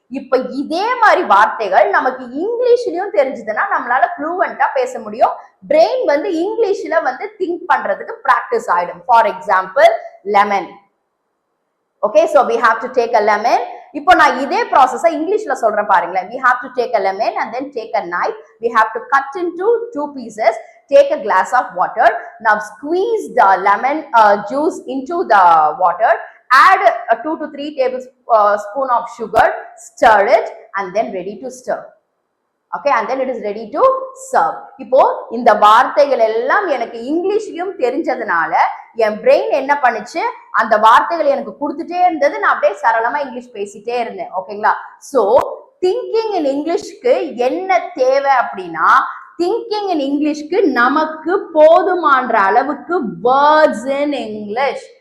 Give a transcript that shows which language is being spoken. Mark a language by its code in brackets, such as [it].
[ta] இப்ப இதே மாதிரி வார்த்தைகள் நமக்கு இங்கிலீஷ்லயும் தெரிஞ்சதுன்னா நம்மளால ஃப்ளூவெண்டா பேச முடியும். பிரெயின் வந்து இங்கிலீஷ்ல வந்து திங்க் பண்றதுக்கு பிராக்டிஸ் ஆயிடும். For example lemon. Okay, [en] so we have to take a lemon. [ta] இப்போ நான் இதே ப்ராசஸ இங்கிலீஷ்ல சொல்றேன் பாருங்களேன். [en] We have to take a lemon and then take a knife. We have to cut into 2 pieces. Take a glass of water. Now squeeze the lemon juice into the water. Add 2 to 3 tablespoon of sugar. Stir it and then ready to stir. Okay, and then it is ready to serve. [ta] இப்போ இந்த வார்த்தைகள் எல்லாம் எனக்கு இங்கிலீஷ்லயும் தெரிஞ்சதுனால என் brain என்ன பண்ணுச்சு, அந்த வார்த்தைகள் எனக்கு கொடுத்துட்டே இருந்தது. நான் அப்படியே சரளமா இங்கிலீஷ் பேசிட்டே இருந்தேன். ஓகேங்களா? சோ திங்கிங் இன் இங்கிலீஷ்க்கு என்ன தேவை அப்படின்னா, திங்கிங் இன் இங்கிலீஷ்க்கு நமக்கு போதுமான அளவுக்கு வேர்ட்ஸ் இன் இங்கிலீஷ்.